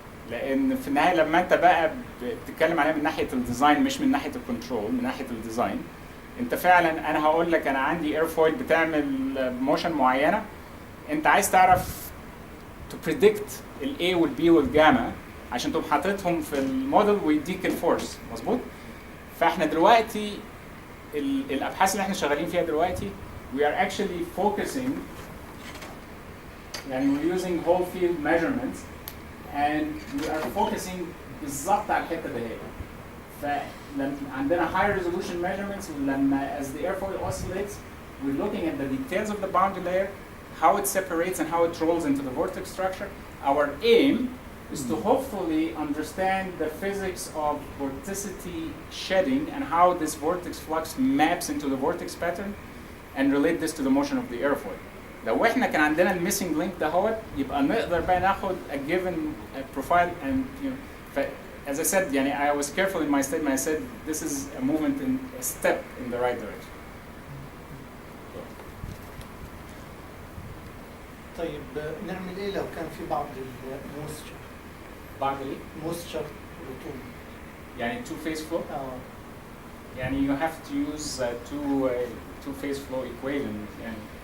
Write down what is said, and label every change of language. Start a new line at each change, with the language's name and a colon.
Arabic: لأن في النهاية لما أنت بقى بتتكلم عليها من ناحية الديزاين مش من ناحية الكنترول من ناحية الديزاين أنت فعلا أنا هقول لك أنا عندي ايرفويل بتعمل موشن معينة أنت عايز تعرف
English: to predict
Arabic: ال A وال B وال جاما عشان تقوم حاططهم في الموديل ويديك الفورس مظبوط. فاحنا دلوقتي الابحاث اللي احنا شغالين فيها دلوقتي
English: we are actually focusing
Arabic: يعني
English: we're using whole field measurements and we are focusing
Arabic: بالظبط على الحته دي. فلما عندنا
English: high resolution measurements
Arabic: ولما
English: as the airfoil oscillates we're looking at the details of the boundary layer, how it separates and how it rolls into the vortex structure. Our aim is to hopefully understand the physics of vorticity shedding and how this vortex flux maps into the vortex pattern and relate this to the motion of the airfoil.
Arabic: لو احنا كان عندنا الميسنج لينك دهوت يبقى نقدر بقى ناخد
English: a given profile and you know as I said
Arabic: يعني
English: I was careful in my statement. I said this is a movement in a step in the right direction.
Arabic: طيب نعمل ايه لو كان في بعض الموستشر؟ بعد ايه؟ موستشر رطوبة. يعني
English: two phase flow. يعني you have to use two phase flow equation يعني